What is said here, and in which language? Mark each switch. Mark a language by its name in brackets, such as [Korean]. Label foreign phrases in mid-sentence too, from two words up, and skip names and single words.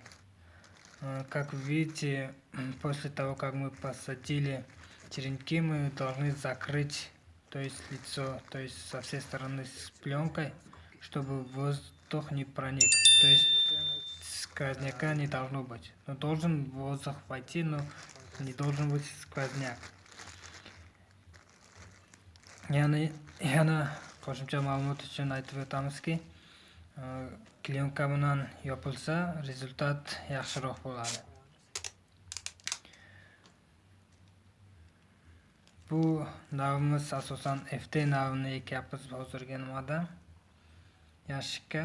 [Russian] Как вы видите, после того, как мы посадили черенки, мы должны закрыть, то есть лицо, то есть со всей стороны с пленкой, чтобы воздух не проник. То есть сквозняка не должно быть. Но должен воздух войти, но не должен быть сквозняк. [Uzbek] Yana qo'shimcha ma'lumot uchun aytib o'tamizki, klyonka bilan yopilsa rezultat yaxshiroq bo'ladi. Bu navimiz asosan FT navini ekyapmiz hozirgi nimada yashikka.